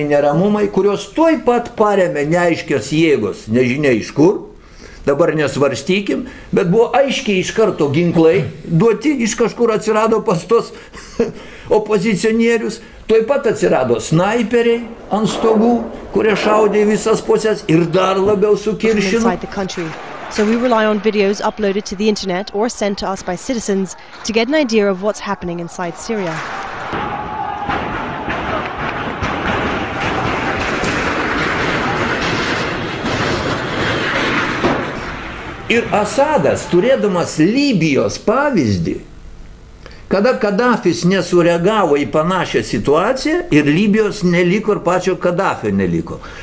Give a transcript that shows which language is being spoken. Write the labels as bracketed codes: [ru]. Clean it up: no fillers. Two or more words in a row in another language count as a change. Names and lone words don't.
[lt] neramumai, kurios tuoj pat paremė neaiškios jėgos, nežinia iš kur, dabar nesvarstykim, bet buvo aiškiai iš karto ginklai duoti, iš kažkur atsirado pas tos opozicionierius, tuoj pat atsirado snaiperiai ant stogų, kurie šaudė visas pusės ir dar labiau sukiršino. [en] So we rely on videos uploaded to the internet or sent to us by citizens to get an idea of what's happening inside Syria. [lt] Ir Asadas, turėdamas Libijos pavyzdį, kada Kadafis nesureagavo į panašią situaciją ir Libijos neliko ir pačio Kadafio neliko.